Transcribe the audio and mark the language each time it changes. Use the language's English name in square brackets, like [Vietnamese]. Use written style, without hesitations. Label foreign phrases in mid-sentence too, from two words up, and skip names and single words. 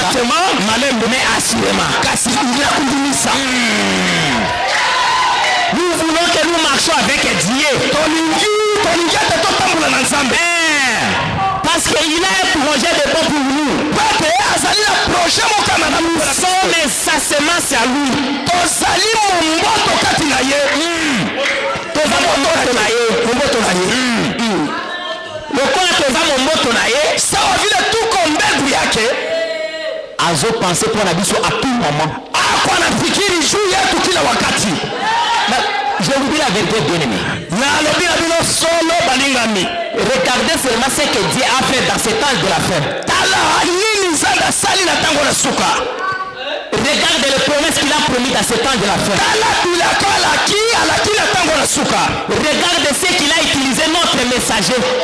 [French] Lentement, malembe, mais assurément. kasi inakundimisa. Nous voulons que nous marchions avec Dieu. [Lingala] tolingi ate totambola na Nzambe. [French] Parce qu'il a un projet de bon pour nous. [Lingala] Pete azali na projet moko ya malamu. [French] Nous sommes sa semence à lui. [Lingala] Tozali momboto kati na ye. Toza momboto na ye. Momboto na ye. Lokola toza momboto na ye, [Swahili] sawa vile tuko mbegu yake, [Lingala] azo [French] penser pour [Lingala] nabiso [French] à tout moment. [Swahili] Ako anafikiri juu yetu kila wakati. [French] Je vous dis la vérité, bien aimé. Regardez seulement ce que Dieu a fait dans ce temps de la fin. Regardez les promesses qu'il a promis dans ce temps de la fin. Regardez ce qu'il a utilisé notre messager.